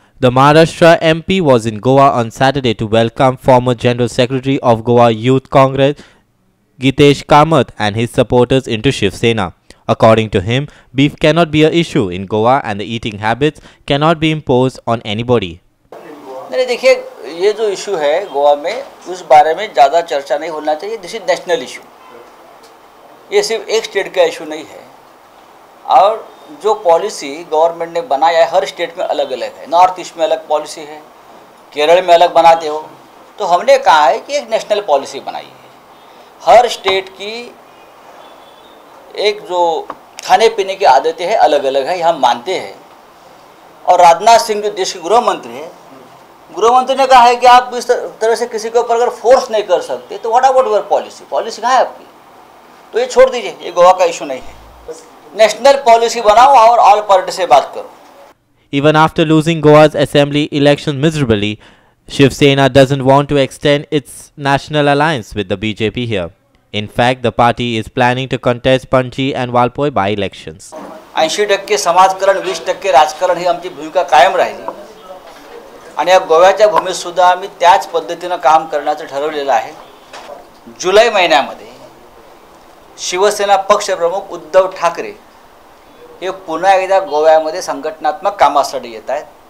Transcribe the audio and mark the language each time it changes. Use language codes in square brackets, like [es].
[en] The Maharashtra MP was in Goa on Saturday to welcome former General Secretary of Goa Youth Congress Gitesh Kamath and his supporters into Shiv Sena. According to him, beef cannot be an issue in Goa and the eating habits cannot be imposed on anybody. [hi] नहीं देखिए, ये जो issue है गोवा में उस बारे में ज़्यादा चर्चा नहीं होना चाहिए. [en] This is national issue. [hi] ये सिर्फ एक स्टेट का इशू नहीं है और जो पॉलिसी गवर्नमेंट ने बनाया है हर स्टेट में अलग अलग है. नॉर्थ ईस्ट में अलग पॉलिसी है, केरल में अलग बनाते हो. तो हमने कहा है कि एक नेशनल पॉलिसी बनाई है. हर स्टेट की एक जो खाने पीने की आदतें हैं अलग अलग है, हम मानते हैं. और राजनाथ सिंह जो देश के गृह मंत्री है, गृह मंत्री ने कहा है कि आप इस तरह से किसी के ऊपर अगर फोर्स नहीं कर सकते तो [en] What about your policy. [hi] Policy कहाँ है आपकी? तो ये छोड़ दीजिए, ये गोवा का इशू नहीं है. नेशनल पॉलिसी बनाओ और ऑल पार्टी से बात करो. [en] Even after losing Goa's assembly election miserably, Shiv Sena doesn't want to extend its national alliance with the BJP here. In fact, the party is planning to contest Panji and Valpoi by-elections. [mr] 80% समाजकारण 20% राजकारण ही आमची भूमिका कायम राहिली आणि या गोव्याच्या भूमीत सुद्धा आम्ही त्याच पद्धतीने काम करण्याचं ठरवलेलं आहे. जुलै महिन्यामध्ये शिवसेना पक्षप्रमुख उद्धव ठाकरे हे पुन्हा एकदा गोव्यामध्ये संघटनात्मक कामासाठी येत आहेत.